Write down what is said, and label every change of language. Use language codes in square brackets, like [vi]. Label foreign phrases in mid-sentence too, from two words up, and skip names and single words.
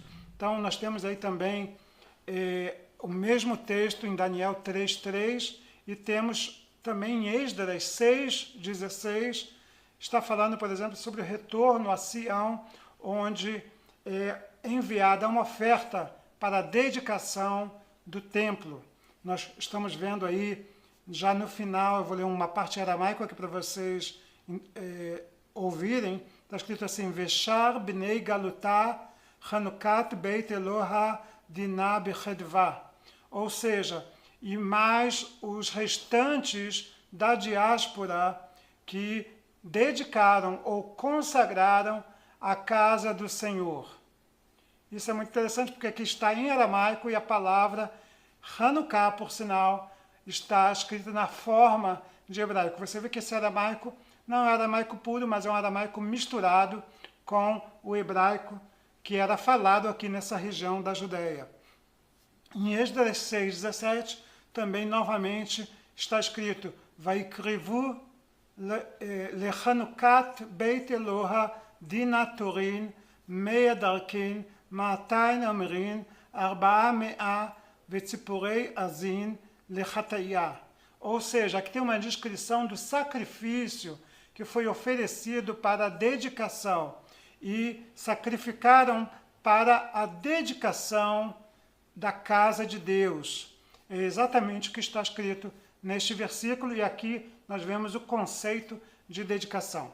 [pt] Então, nós temos aí também o mesmo texto em Daniel 3:3, e temos também em Esdras 6:16, está falando, por exemplo, sobre o retorno a Sião, onde é enviada uma oferta para a dedicação do templo. Nós estamos vendo aí, já no final, eu vou ler uma parte aramaica aqui para vocês ouvirem, está escrito assim: [arc] ושאר בני גלותא חנכת בית אלהא דנה בחדוה. [pt] Ou seja, e mais os restantes da diáspora que dedicaram ou consagraram a casa do Senhor. Isso é muito interessante porque aqui está em aramaico, e a palavra Hanukkah, por sinal, está escrita na forma de hebraico. Você vê que esse aramaico não é aramaico puro, mas é um aramaico misturado com o hebraico que era falado aqui nessa região da Judéia. Em Esdras 6:17, também novamente está escrito: [arc] והקרבו לחנכת בית אלהא דנה תורין מאה דכרין מאתין אמרין ארבע מאה וצפירי עזין לחטאיא. [pt] Ou seja, aqui tem uma descrição do sacrifício que foi oferecido para a dedicação, e sacrificaram para a dedicação da casa de Deus. É exatamente o que está escrito neste versículo, e aqui nós vemos o conceito de dedicação.